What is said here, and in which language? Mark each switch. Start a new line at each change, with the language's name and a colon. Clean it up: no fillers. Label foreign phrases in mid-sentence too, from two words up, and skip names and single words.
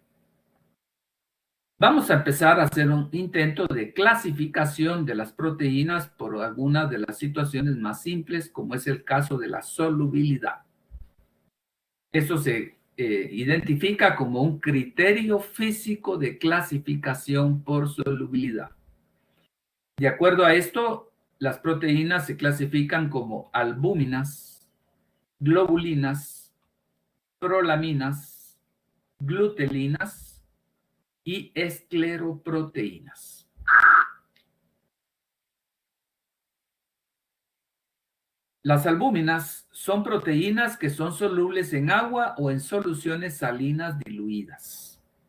Spanish: Vamos a empezar a hacer un intento de clasificación de las proteínas por algunas de las situaciones más simples, como es el caso de la solubilidad. Eso se identifica como un criterio físico de clasificación por solubilidad. De acuerdo a esto, las proteínas se clasifican como albúminas, globulinas, prolaminas, glutelinas y escleroproteínas. Las albúminas son proteínas que son solubles en agua o en soluciones salinas diluidas.